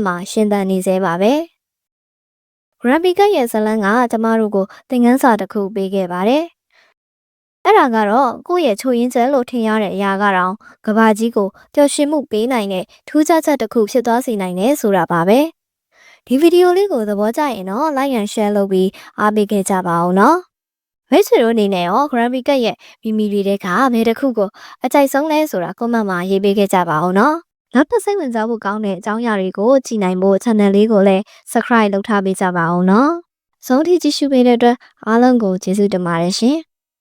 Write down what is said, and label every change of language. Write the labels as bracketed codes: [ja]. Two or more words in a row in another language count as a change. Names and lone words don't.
[my] မှာရှင်သန်နေသေးပါပဲ။ Grumpy Cat ရဲ့ဇာတ်လမ်းကကျမတို့ကိုသင်ခန်းစာတစ်ခုပေးခဲ့ပါတယ်။အဲ့ဒါကတော့ကိုယ့်ရဲ့ချို ရင်းချက်လို့ထင်ရတဲ့အရာကတော့ကဘာကြီးကိုပျော်ရွှင်မှုပေးနိုင်တဲ့ထူးခြားချက်တစ်ခုဖြစ်သွားစေနိုင်တယ်ဆိုတာပါပဲ။ဒီဗီဒီယိုလေးကိုသဘောကျရင်တော့ [en] like and share [my] လုပ်ပြီးအားပေးခဲ့ကြပါဦးနော်။မိတ်ဆွေတို့အနေနဲ့ရော Grumpy Cat ရဲ့မိမိတွေကဘယ်တစ်ခုကိုအကြိုက်ဆုံးလဲဆိုတာ comment မှာရေးပေးခဲ့ကြပါဦးနော်။နောက်ထပ်စိတ်ဝင်စားဖို့ကောင်းတဲ့အကြောင်းအရာတွေကိုကြည့်နိုင်ဖို့ channel လေးကိုလည်း subscribe လုပ်ထားပေးကြပါဦးနော်။ဆုံးထိကြည့်ရှုပေးတဲ့အတွက်အားလုံးကိုကျေးဇူးတင်ပါတယ်ရှင်။